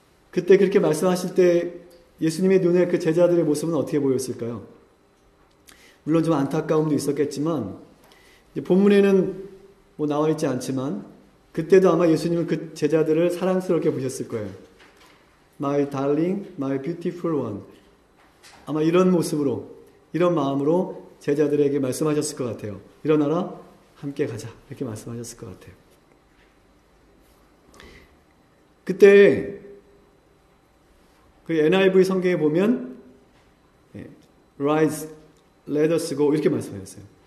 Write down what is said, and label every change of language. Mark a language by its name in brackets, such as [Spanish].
[Korean] 그때 그렇게 말씀하실 때 예수님의 눈에 그 제자들의 모습은 어떻게 보였을까요? 물론 좀 안타까움도 있었겠지만 본문에는 나와 있지 않지만 그때도 아마 예수님은 그 제자들을 사랑스럽게 보셨을 거예요. [English] My darling, my beautiful one. [Korean] 아마 이런 모습으로, 이런 마음으로 제자들에게 말씀하셨을 것 같아요. 일어나라, 함께 가자. 이렇게 말씀하셨을 것 같아요. 그때 그 NIV 성경에 보면 [English] Rise, let us go [Korean] 이렇게 말씀하셨어요.